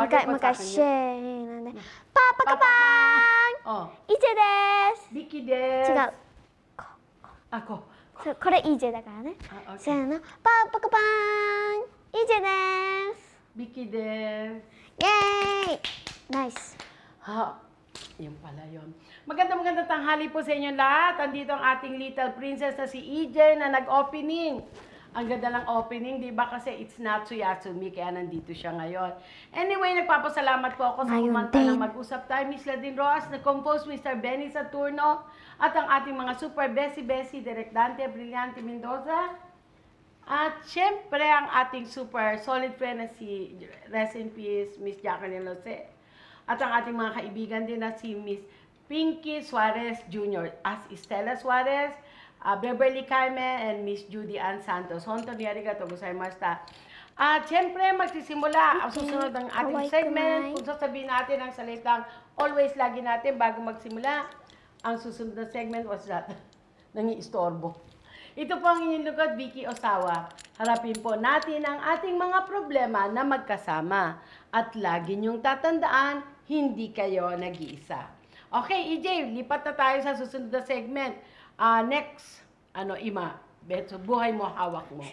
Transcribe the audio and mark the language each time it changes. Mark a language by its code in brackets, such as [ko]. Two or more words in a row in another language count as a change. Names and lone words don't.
[ja] 昔なんで、パンパカパーン、EJです。ビキです。違う。あ、これ EJ だからね。せーの、パンパカパーン、EJ です。ビキです。イエーイ。ナイス。 [tl] Yung pala yun. Magandang tanghali po sa inyo lahat. Andito ang ating [en] little princess [tl] na si EJ na nag-opening. Ang ganda ng opening, di ba? Kasi it's Natsu-Yatsumi, kaya nandito siya ngayon. Anyway, nagpapasalamat po ako sa kumanta ng Mag-usap Tayo, Miss Ladin Roas, na-compose Mr. Benny Saturno, at ang ating mga [en] super besi-besi, [tl] Direk Dante, Brillante Mendoza, at syempre ang ating [en] super solid friend [tl] na si [en] Rest in Peace, [tl] Miss Jacqueline Lose. At ang ating mga kaibigan din na si Miss Pinky Suarez Jr. as Estela Suarez, Beverly Carmen, and Miss Judy Ann Santos. [ja] 本当にありがとうございました. [tl] At syempre, magsisimula ang susunod ng ating segment. Kung sasabihin natin ang salitang always lagi natin bago magsimula, ang susunod na segment was that nangiistorbo. Ito po ang inyong lugod, Vicky Osawa. Harapin po natin ang ating mga problema na magkasama. At lagi niyong tatandaan, hindi kayo nag-iisa. Okay, EJ, lipat na tayo sa susunod na segment. Next, Ima, Beto, buhay mo, hawak mo.